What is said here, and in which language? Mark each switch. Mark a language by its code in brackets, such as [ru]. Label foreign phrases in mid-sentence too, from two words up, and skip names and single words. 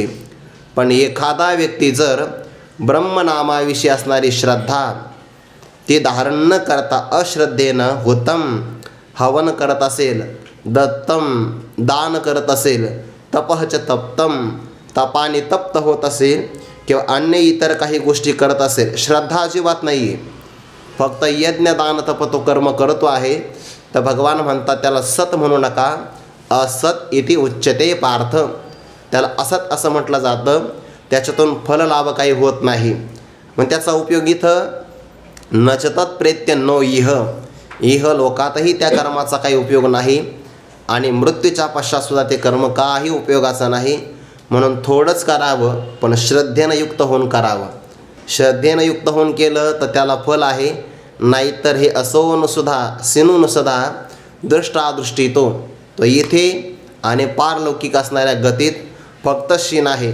[mr] पण एखादा व्यक्ती जर ब्रह्मनामाविषयी असणारी श्रद्धा ती धारण न करता अश्रद्धेनं हुतम हवन करत असेल दत्तम दान करत असेल, तपःच तप्तम तपाने तप्त होत असेल, किंवा अन्य इतर काही गोष्टी करत असेल, श्रद्धा अजिबात नाही आहे, फक्त यज्ञ दान तप तो कर्म करतो आहे, तर भगवान म्हणतात त्याला सत म्हणू नका, [sa] असत इति उच्यते पार्थ. [mr] त्याला असत असं म्हटलं जातं, त्याच्यातून फललाभ काही होत नाही. मग त्याचा उपयोग इथं [sa] नचतत प्रेत्य नो इह, [mr] इह लोकातही त्या कर्माचा काही उपयोग नाही आणि मृत्यूच्या पश्चातसुद्धा ते कर्म काही उपयोगाचं नाही. म्हणून थोडंच करावं, पण श्रद्धेनं युक्त होऊन करावं. श्रद्धेनं युक्त होऊन केलं तर त्याला फल आहे, नाहीतर हे असोनसुद्धा सिनूनसुद्धा दृष्टादृष्टी तो इथे आणि पारलौकिक असणाऱ्या गतीत फक्त शीन आहे.